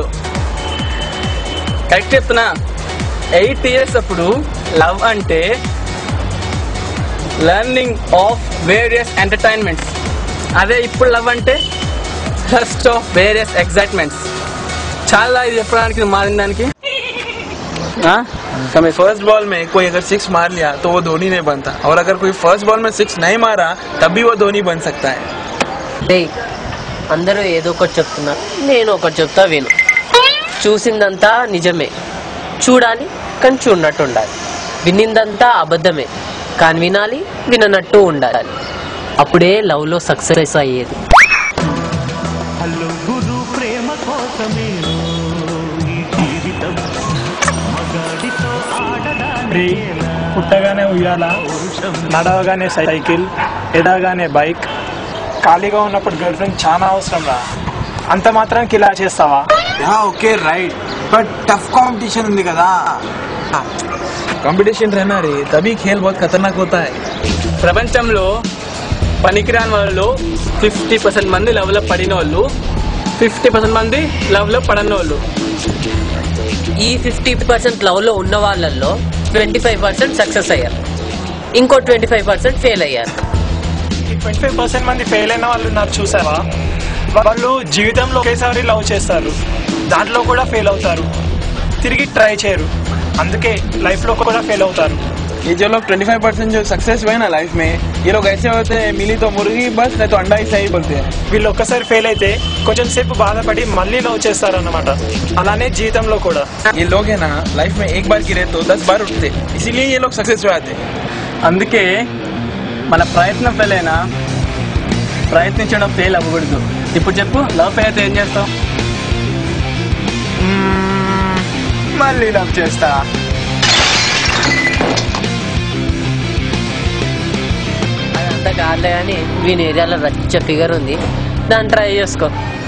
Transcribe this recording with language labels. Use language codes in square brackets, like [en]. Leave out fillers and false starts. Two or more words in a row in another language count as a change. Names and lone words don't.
[te] కరెక్ట్ చెప్తున్నా. 8 years అప్పుడు లవ్ అంటే [en] learning of various entertainments. [te] అదే ఇప్పుడు లవ్ అంటే [en] lust of various excitements. [te] చాలా ఇది చెప్పడానికి నువ్వు మారిన దానికి. [hi] हमें [en] first ball [hi] में कोई अगर 6 मार लिया तो वो धोनी नहीं बनता, और अगर कोई [en] first ball [hi] में 6 नहीं मारा तब भी वो धोनी बन सकता है. [te] అందరూ ఏదో ఒకటి చెప్తున్నారు, నేను ఒకటి చెప్తా విను. చూసిందంతా నిజమే, చూడాలి కానీ చూడనట్టు ఉండాలి. వినిందంతా అబద్ధమే కానీ వినాలి, విననట్టు ఉండాలి. అప్పుడే లవ్ లో సక్సెస్ అయ్యేది. గురు ప్రేమ కోసమే ఈ జీవితం మగాడితో ఆడడానికి. పుట్టగానే ఉయ్యాల, నడవగానే సైకిల్, ఎడగానే బైక్, ఖాళీగా ఉన్నప్పుడు [en] girl friend [te] చాలా అవసరం రా. అంత మాత్రానికి ఇలా చేస్తావా? [en] okay right, but tough competition [te] ఉంది కదా. [hi] कंपटीशन रहना रे, तभी खेल बहुत खतरनाक होता है. [te] ప్రపంచంలో పనికిరాని వాళ్ళు 50% మంది లవ్ లో పడిన వాళ్ళు, 50% మంది లవ్ లో పడని వాళ్ళు. ఈ 50% లవ్ లో ఉన్న వాళ్ళల్లో 25% సక్సెస్ అయ్యారు, ఇంకో 25% ఫెయిల్ అయ్యారు. ఈ 25% మంది ఫెయిల్ అయిన వాళ్ళు ఉన్నారు చూసావా? వాళ్ళు జీవితంలో ఒకేసారి లవ్ చేస్తారు, దాంట్లో కూడా ఫెయిల్ అవుతారు, తిరిగి ట్రై చేయరు, అందుకే లైఫ్ లో కూడా ఫెయిల్ అవుతారు. [hi] ये जो लोग 25% जो सक्सेस हुए ना लाइफ में, ये लोग ऐसे होते हैं मिली तो मुर्गी बस, नहीं तो अंडा ही सही बोलते हैं. [te] వీళ్ళు ఒక్కసారి ఫెయిల్ అయితే కొంచెం సేపు బాధపడి మళ్ళీ లవ్ చేస్తారు అన్నమాట. అలానే జీవితంలో కూడా. [hi] ये लोग है ना लाइफ में एक बार गिरे तो 10 बार उठते, इसीलिए ये लोग सक्सेस हुए आते. [te] అందుకే మన ప్రయత్నం ఫెయిల్ అయినా ప్రయత్నించడం ఫెయిల్ అవ్వకూడదు. ఇప్పుడు చెప్పు, లవ్ ఫెయిల్ అయితే ఏం చేస్తావు? మళ్ళీ లవ్ చేస్తా. అదంతా కాదులే కానీ వీని ఏరియాలో రచ్చ ఫిగర్ ఉంది, దాన్ని ట్రై చేసుకో.